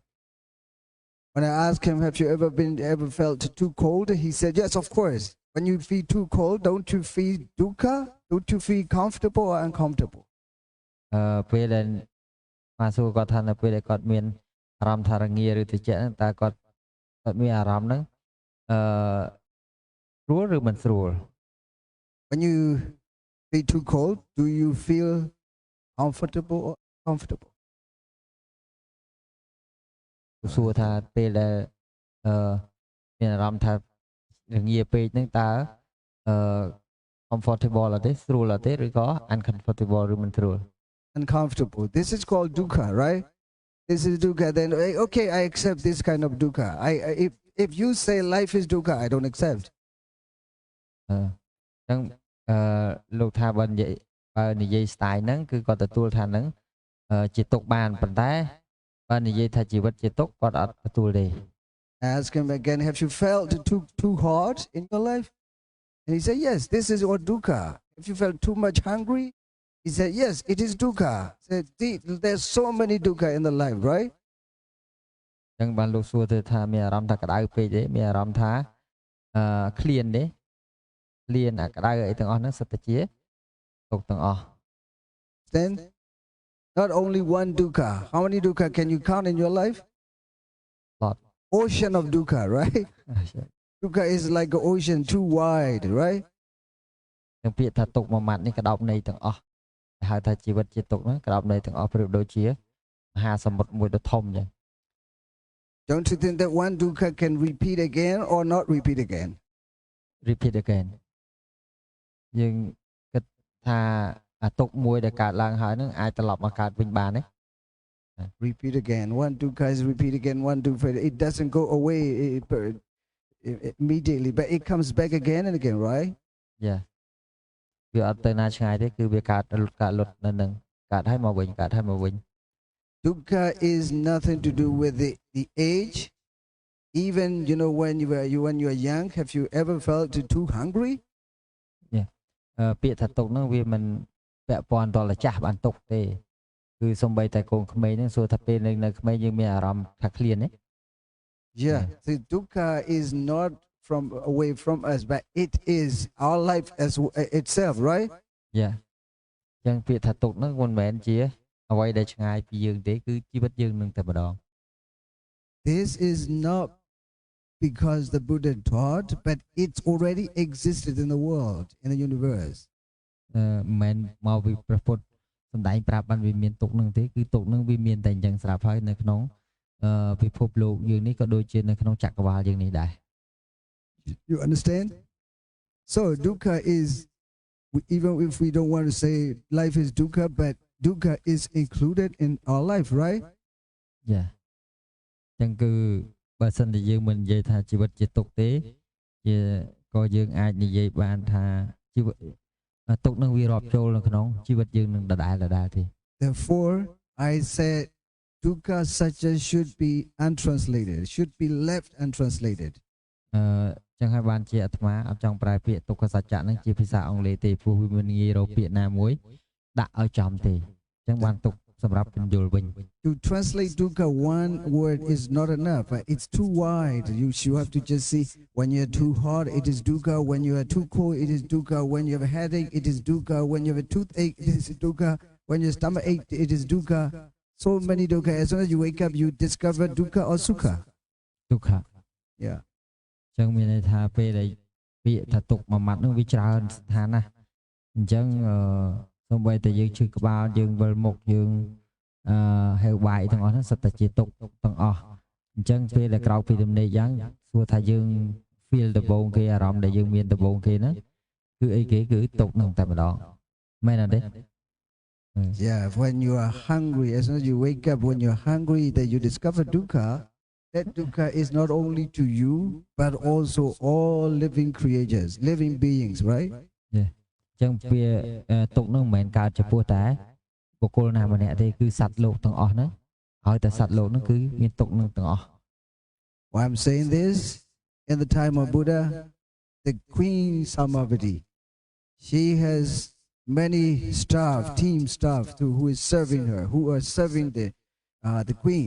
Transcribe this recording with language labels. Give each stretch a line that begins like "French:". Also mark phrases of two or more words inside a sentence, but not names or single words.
English: When I asked him, have you ever felt too cold? He said, yes, of course. When you feel too cold, don't you feel dukkha? Don't you feel comfortable or uncomfortable?
Khmer: ពេលដែលមកសួរគាត់ថានៅពេលដែលគាត់មានអារម្មណ៍ថារងាឬត្រជាក់ហ្នឹងតើគាត់មានអារម្មណ៍ហ្នឹងស្រួលឬមិនស្រួល
English: When you feel too cold, do you feel comfortable or uncomfortable?
Khmer: សួរថាពេលដែលមានអារម្មណ៍ថារងាពេកហ្នឹងតើcomfortable អត់ទេស្រួលអត់ទេឬក៏ uncomfortable ឬមិនស្រួល
English: uncomfortable. This is called dukkha, right? This is dukkha. Then okay, I accept this kind of dukkha. If you say life is dukkha, I don't accept.
Khmer: ចឹងលោកថាបើនិយាយ style ហ្នឹងគឺគាត់ទទួលថាហ្នឹងជាទុកបានប៉ុន្តែបើនិយាយថាជីវិតជាទុកគាត់អត់ទទួលទេ
English: Ask him again, have you felt too hard in your life? And he said, yes, this is what dukkha. If you felt too much hungry, he said, yes, it is dukkha. He said, there's so many dukkha in the life, right?
Khmer: ចឹងបានលោកសួរទៅថាមានអារម្មណ៍ថាក្តៅពេកទេមានអារម្មណ៍ថាឃ្លានទេឃ្លានអាក្តៅអីទាំងអស់ហ្នឹងសិតតែជាទុកទាំងអស់
English: Then not only one dukkha. How many dukkha can you count in your life? Lot. Ocean of dukkha, right? Dukkha is like an ocean, too wide, right?
Khmer: ទាំងពាក្យថាទុកមួយម៉ាត់នេះក្តោបន័យទាំងអស់ហៅថាជីវិតជាទុកហ្នឹងក្តោបន័យទាំងអស់ប្រៀបដូចជាមហាសមុទ្រមួយដ៏ធំចឹង
English: Don't you think that one dukkha can repeat again or not repeat again? Repeat again
Khmer: យើងគិតថាអាទុកមួយដែលកើតឡើងហើយហ្នឹងអាចត្រឡប់មកកើតវិញបានទេ
English: Repeat again. One dukkha is repeat again. One dukkha. It doesn't go away immediately, but it comes back again and again, right? Yeah.
Khmer: វាអត់ទៅណាឆ្ងាយទេគឺវាកើតលុតនៅនឹងកើតហើយមកវិញកើតហើយមកវិញ
English: Dukkha is nothing to do with the age. Even when you were young, have you ever felt too hungry? Yeah.
Khmer: ពាក្យថាទុកហ្នឹងវាមិនពាក់ព័ន្ធដល់ចាស់បានទុកទេគឺសំបីតែកូនក្មេងហ្នឹងសួរថាពេលនៅក្មេងយើងមានអារម្មណ៍ថាឃ្លានទេ
English: Yeah, the dukkha is not away from us, but it is our life as itself, right? Yeah.
Khmer: ចឹងពាក្យថាទុកហ្នឹងមិនមែនជាអ្វីដែលឆ្ងាយពីយើងទេគឺជីវិតយើងនឹងតែម្ដង
English: This is not because the Buddha taught, but it's already existed in the world, in the universe.
Khmer: មិនមកពីព្រះពុទ្ធសំដែងប្រាប់បានវាមានទុកហ្នឹងទេគឺទុកហ្នឹងវាមានតែអញ្ចឹងស្រាប់ហើយនៅក្នុងពិភពលោកយើងនេះក៏ដូចជានៅក្នុងចក្រវាលយើងនេះដែរ
English: You understand? So dukkha is, even if we don't want to say life is dukkha, but dukkha is included in our life, right? Yeah.
Khmer: ចឹងគឺបើសិនជាយើងមិននិយាយថាជីវិតជាទុកទេជាក៏យើងអាចនិយាយបានថាជីវិតទុកនឹងវារាប់ចូលនៅក្នុងជីវិតយើងនឹងដដែលទេ
English: Therefore I said
Pali: dukkha satya
English: should be untranslated, should be left untranslated.
Khmer: ចឹងហើយបានជាអាត្មាអត់ចង់ប្រែពាក្យទុក្ខសច្ចៈនឹងជាភាសាអង់គ្លេសទេព្រោះវាមិនងាយរកពាក្យណាមួយដាក់ឲ្យចំទេចឹងបានទុកសម្រាប់ពន្យល់វិញ
English: To translate dukkha one word is not enough. It's too wide. You have to just see when you're too hot it is dukkha, when you are too cold it is dukkha, when you have a headache it is dukkha, when you have a toothache it is dukkha, when your stomach ache it is dukkha. So many dukkha. As soon as you wake up you discover dukkha or sukha. Dukkha. Yeah.
Khmer: ចឹងមានន័យថាពេលដែលពាក្យថាទុកមួយម៉ាត់នឹងវាច្រើនស្ថានណាអញ្ចឹងសូម្បីតែយើងឈឺក្បាលយើងវិលមុខយើងហេវបាយទាំងអស់ហ្នឹងសិតតែជាទុកទាំងអស់អញ្ចឹងពេលដែលក្រោកពីទំនេរយ៉ាងសួរថាយើង feel ដំបូងគេអារម្មណ៍ដែលយើងមានដំបូងគេហ្នឹងគឺអីគេគឺទុកហ្នឹងតែម្ដងមែនអត់ទេ
English: Yeah, when you are hungry, as soon as you wake up, when you're hungry, that you discover dukkha, that dukkha is not only to you, but also all living creatures, living beings, right? Yeah.
Khmer: ចឹងវាទុកហ្នឹងមិនមែនកើតចំពោះតែបុគ្គលណាម្នាក់ទេគឺសត្វលោកទាំងអស់ហ្នឹងហើយតែសត្វលោកហ្នឹងគឺមានទុកហ្នឹងទាំងអស់
English: Why I'm saying this? In the time of Buddha, the Queen Samavati, she has many staff, team staff who is serving her, who are serving the Queen.